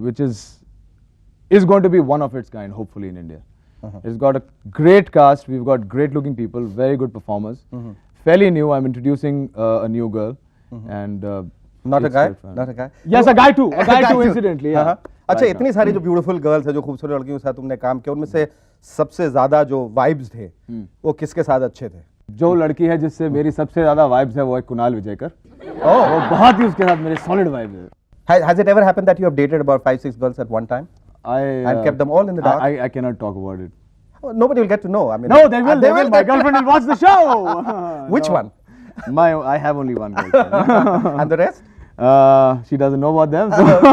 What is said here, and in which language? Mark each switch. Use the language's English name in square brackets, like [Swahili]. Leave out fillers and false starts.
[English] which is going to be one of its kind, hopefully, in India. It's got a great cast. We've got great looking people, very good performers. Fairly new. I'm introducing a new girl. And Not a it's guy? great fun. Not a guy? Yes, a guy too. A guy too, incidentally. Yeah. [Hindi] अच्छा, [English] Right [Hindi] इतनी सारी जो beautiful girls है, जो खूबसूरत लड़कियों के साथ तुमने काम किया, उनमें से सबसे ज्यादा जो वाइब्स थे, वो किसके साथ अच्छे थे? जो लड़की है जिससे मेरी सबसे ज्यादा वाइब्स है वो है कुणाल विजयकर। वो बहुत ही उसके साथ मेरे सॉलिड वाइब है। [English] Has it ever happened that you have dated about 5-6 girls at one time? And kept them all in the dark? I cannot talk about it. Oh, nobody will get to know. I mean, No, they will. They will. My girlfriend will watch the show. Which one? I have only one girlfriend. And the rest? She doesn't know about them. So